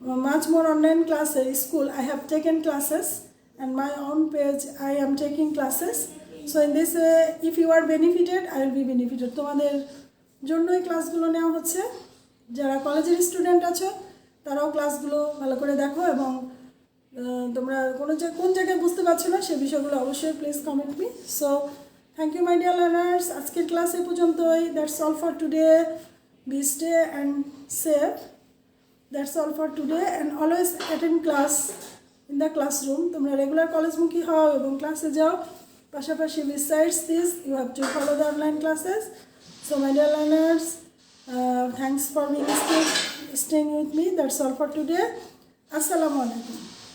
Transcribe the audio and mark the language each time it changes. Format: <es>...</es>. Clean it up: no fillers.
<en>Much more online classes. School, I have taken classes, and my own page, I am taking classes. So in this way, if you are benefited, I will be benefited.</en> <bn>তোমাদের জন্য এই ক্লাসগুলো নেওয়া হচ্ছে। যারা কলেজের student আছো তারাও ক্লাসগুলো ভালো করে দেখো এবং তোমরা কোন জায়গায় বুঝতে পারছো না সে বিষয়গুলো অবশ্যই</bn> <en>Please comment me. So thank you my dear learners,</en> <bn>আজকের ক্লাস এ পর্যন্তই।</bn> <en>That's all for today. Be stay and safe. That's all for today and always attend class in the classroom.</en> <bn>তোমরা রেগুলার কলেজমুখী হও এবং ক্লাসে যাও। পাশাপাশি</bn> <en>Besides this you have to follow the online classes. So my dear learners, thanks for being staying with me. That's all for today. Assalamu alaikum.</en>